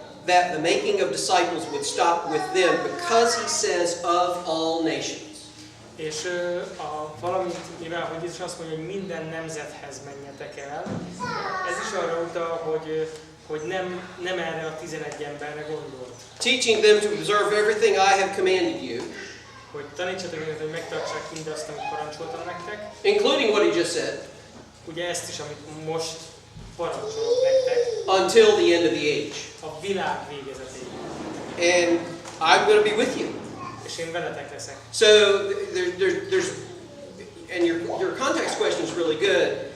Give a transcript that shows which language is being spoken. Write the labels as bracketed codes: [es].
[en] that the making of disciples would stop with them because he says of all nations. [hu] És valamint, mivel hogy Jézus azt mondja, hogy minden nemzethez menjetek el, ez is arra utal, hogy nem erre a 11 emberre gondolt. [en] Teaching them to observe everything I have commanded you. [hu] Hogy tanítsatok őket, hogy megtartsák mindazt, amit parancsoltam nektek. [en] Including what he just said. [hu] Ugye ezt is, amit most parancsolok nektek. [en] Until the end of the age. [hu] A világ végezetéig. [en] And I'm going to be with you. [hu] És én veletek leszek. [en] So there's and your context question is really good.